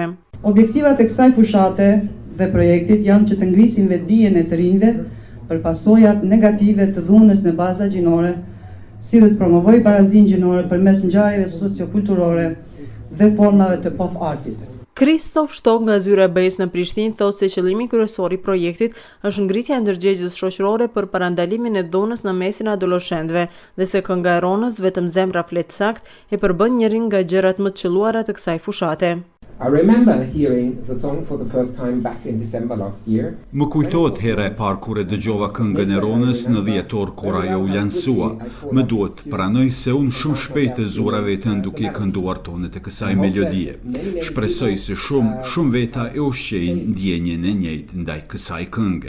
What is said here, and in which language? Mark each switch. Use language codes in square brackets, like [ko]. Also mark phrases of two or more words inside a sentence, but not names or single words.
[sq] Objektivat e kësaj fushate dhe projektit janë që të ngrisin vetdijen e të rinjve për pasojat negative të dhunës në baza gjinore, si dhe të promovoj barazinë gjinore përmes ngjarjeve sociokulturore dhe formave të pop artit. Kristof Shtok nga zyra e BE-s në Prishtinë thotë se qëllimi kryesor i projektit është ngritja e ndërgjegjës shoqërore për parandalimin e dhunës në mesin e adoleshentëve dhe se kënga e Ronës Vetëm zemra flet sakt e përbën njërin nga gjërat më të qelluara të kësaj fushate. [en] I remember hearing the song for the first time back in December last year. [sq] Më kujtohet hera e parë kur e dëgjova këngën e Ronës në dhjetor kur ajo u lansua. Më duhet të pranoj se unë shumë shpejt e zura veten duke kënduar tonet e kësaj melodie. Shpresoj se shumë veta e ushqejnë ndjenjen e njëjtë ndaj kësaj kënge.